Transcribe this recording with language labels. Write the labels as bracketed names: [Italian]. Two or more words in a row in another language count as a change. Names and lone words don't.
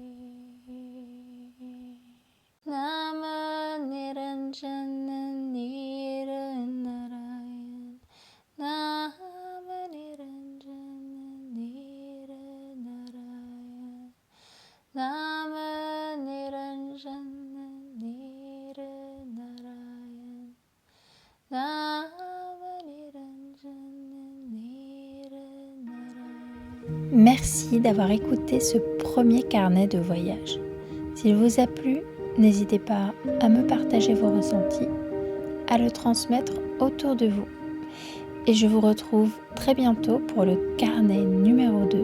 [Sanskrit] नाम निरञ्जन निरनारायण नाम निरञ्जन निरनारायण नाम निरञ्जन निरनारायण नाम निरञ्जन निरनारायण. [French] Merci d'avoir écouté ce premier carnet de voyage. S'il vous a plu, n'hésitez pas à me partager vos ressentis, à le transmettre autour de vous. Et je vous retrouve très bientôt pour le carnet numéro 2.